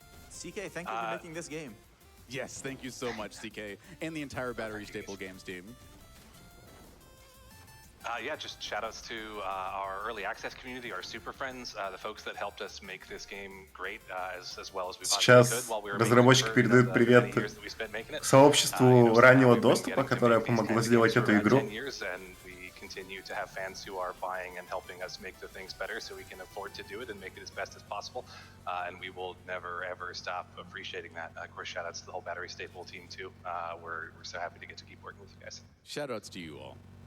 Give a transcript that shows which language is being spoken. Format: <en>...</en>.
<en>CK, thank you for making this game. Yes, thank you so much, CK, and the entire Battery Staple Games team. Just shout-outs to our early access community, our super friends, the folks that helped us make this game great as well as we possibly could while we were</en> <ru>разработчик передает привет сообществу раннего доступа, которое помогло сделать эту игру.</ru> <en>Continue to have fans who are buying and helping us make the things better so we can afford to do it and make it as best as possible. And we will never, ever stop appreciating that. Of course, shout-outs to the whole Battery Staple team, too. We're so happy to get to keep working with you guys. Shout-outs to you all.</en>